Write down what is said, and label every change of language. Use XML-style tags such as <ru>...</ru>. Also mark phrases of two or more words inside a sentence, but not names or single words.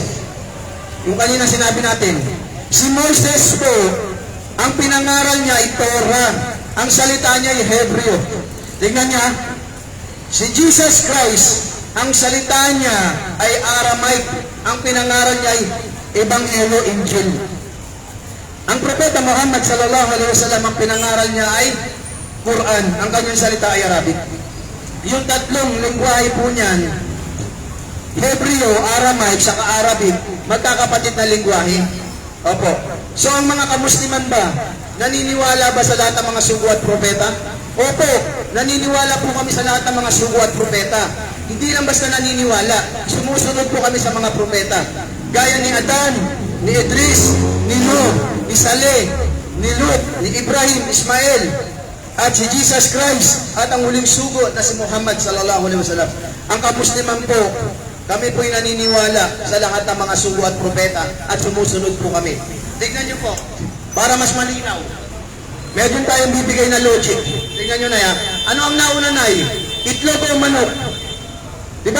<tl>Yung kanina sinabi natin. Si Moises po, ang pinangaral niya ay Torah. Ang salita niya ay Hebreo. Tingnan niya, si Jesus Christ, ang salita niya ay Aramaic. Ang pinangaral niya ay Ebanghelyo, Injil. Ang propeta Muhammad</tl> <ar>صلى الله عليه وسلم,</ar> <tl>ang pinangaral niya ay Quran. Ang kanyang salita ay Arabic. Yung tatlong lingwahe po niyan, Hebreo, Aramaic, saka Arabic, magkakapatid na lingwahe. Opo. So ang mga kamusliman ba, naniniwala ba sa lahat ng mga sugo at propeta? Opo, naniniwala po kami sa lahat ng mga sugo at propeta. Hindi lang basta naniniwala, sumusunod po kami sa mga propeta. Gaya ni Adan, ni Idris, ni Nuh, ni Saleh, ni Lut, ni Ibrahim, Ismael, at si Jesus Christ, at ang huling sugo na si Muhammad</tl> <ar>صلى الله عليه وسلم.</ar> <tl>Ang kamusliman po, kami po'y naniniwala sa lahat ng mga sugo at propeta at sumusunod po kami. Tignan niyo po, para mas malinaw. Meron tayong bibigay na logic. Tignan niyo na yan. Ano ang nauna na itlog o manok? Diba?</tl>